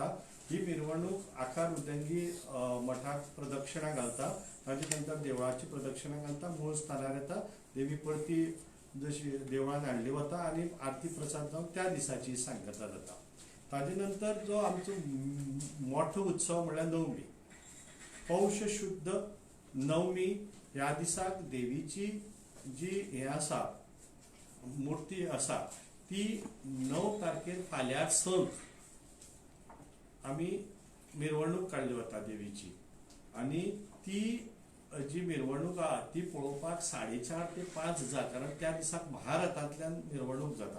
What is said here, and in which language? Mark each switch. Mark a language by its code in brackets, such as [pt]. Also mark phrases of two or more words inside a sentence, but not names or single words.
[kok] ही मिरवणूक आकार उदंगी मठाक प्रदक्षिणा घालता. ताजे नंतर देवळाची प्रदक्षिणा घालता, मूळ स्थानार येता. देवी परती जशी देवळान हाडली वता आणि आरती प्रसाद जावन त्या दिसाची सांगता जाता. ताजे नंतर जो आमचो मोठो उत्सव म्हळ्यार नवमी. पौष शुद्ध नवमी ह्या दिसाक देवीची जी हे आसा मूर्ती आसा ती 9 तारखेर फाल्यां संक आमी मिरवणूक काडली वता देवीची. आणि ती जी मिरवणूक आहा ती पळोवपाक 4:30 ते 5 जाता, कारण त्या दिसाक महारथांतल्यान मिरवणूक जाता.